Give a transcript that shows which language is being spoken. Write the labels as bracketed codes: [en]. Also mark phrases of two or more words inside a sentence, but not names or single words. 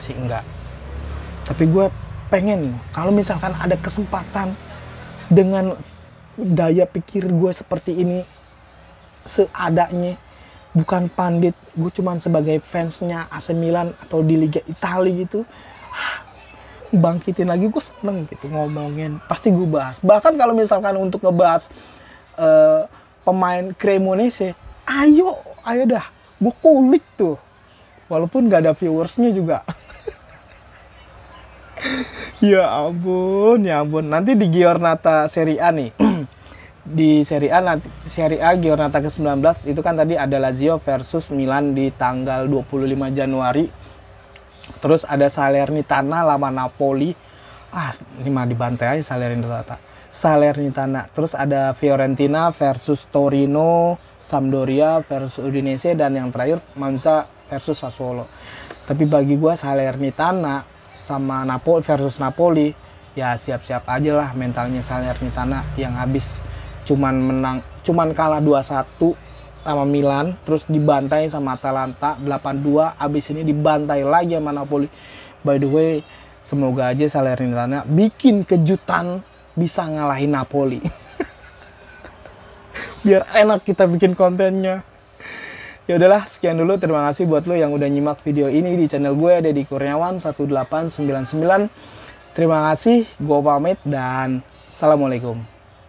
[id] Tapi gue pengen kalau misalkan ada kesempatan dengan daya pikir gue seperti ini, seadanya, bukan pandit, gue cuman sebagai fansnya AC Milan atau di Liga Italia gitu, bangkitin lagi, gue seneng gitu ngomongin, pasti gue bahas. Bahkan kalau misalkan untuk ngebahas pemain Cremonese, ayo dah, gue kulik tuh, walaupun gak ada viewersnya juga. Ya ampun. Nanti di Giornata Serie A nih. Di Serie A Giornata ke-19 itu kan tadi ada Lazio versus Milan di tanggal 25 Januari. Terus ada Salernitana lawan Napoli. Ini mah dibantai aja Salernitana. Terus ada Fiorentina versus Torino, Sampdoria versus Udinese, dan yang terakhir Monza versus Sassuolo. Tapi bagi gua Salernitana sama Napoli versus Napoli, ya siap-siap aja lah mentalnya Salernitana yang habis cuman kalah 2-1 sama Milan, terus dibantai sama Atalanta 8-2, abis ini dibantai lagi sama Napoli. [en] By the way, [id] semoga aja Salernitana bikin kejutan bisa ngalahin Napoli. Biar enak kita bikin kontennya. Ya udahlah, sekian dulu. Terima kasih buat lo yang udah nyimak video ini di channel gue, Deddy Kurniawan 1899. Terima kasih, gue pamit dan assalamualaikum.